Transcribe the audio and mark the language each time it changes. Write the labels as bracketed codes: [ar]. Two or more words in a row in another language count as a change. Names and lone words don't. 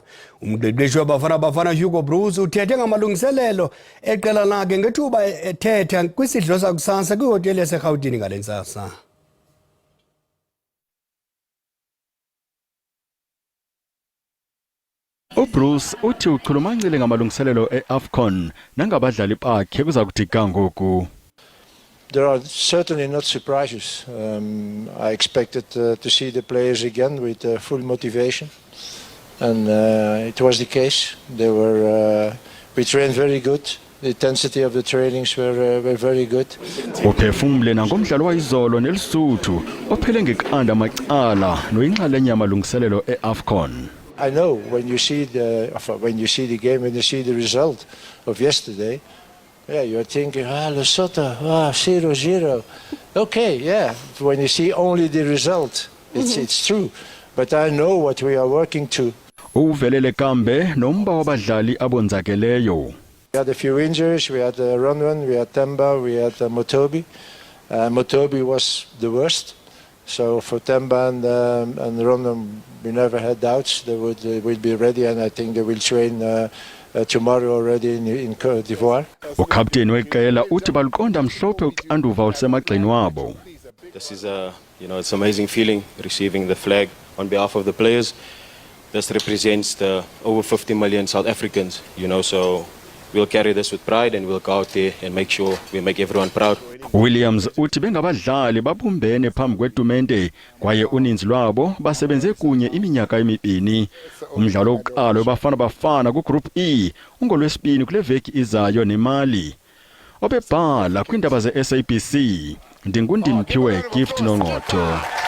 [xh] Umqeqeshi weBafana Hugo Bruce uthethe ngamalungiselelo eqela lakhe ngethuba ethetha kwisidlo sakusasa kwihotele yaseRhawutini ngale ntsasa. uBruce uthi ukhulumancile ngamalungiselelo eAfcon nangabadlali bakhe kuza kuthi kangoku. [en] there are certainly not surprises. I expected to see the players again with full motivation, and it was the case. We trained very good. The intensity of the trainings were very good. [xh] Uphefumule nangomdlalo wayizolo nelisuthu ophele ngeqanda amacala noyinxalenye yamalungiselelo eAfcon. [en] I know when you see the game, when you see the result of yesterday, yeah, you're thinking, Lesotho, 0-0. Okay, yeah. When you see only the result, it's true. But I know what we are working to. [xh] Uvelele kambe nomba wabadlali abonzakeleyo. [en] We had a few injuries. We had Ronwen, we had Temba, we had Motobi. Motobi was the worst. So for Temba and Ronwen, we never had doubts. They will be ready, and I think they will train tomorrow already in Côte d'Ivoire. [xh] Ukapteni weqela uthi baluqonda mhlophe uxanduva olusemagxeni wabo. [en] This is it's an amazing feeling receiving the flag on behalf of the players. This represents the over 50 million South Africans, so we'll carry this with pride and we'll go out there and make sure we make everyone proud. [xh] Williams uthi bengabadlali babumbene phambi kwetumente kwaye uninzi lwabo basebenze kunye iminyaka emibini. Umdlalo wokuqala wabafana bafana ku-Group E ungolwesibini kule veki izayo neMali. Obebhala kwiindaba ze-SABC, ndingundimphiwe Gift Nongqotho.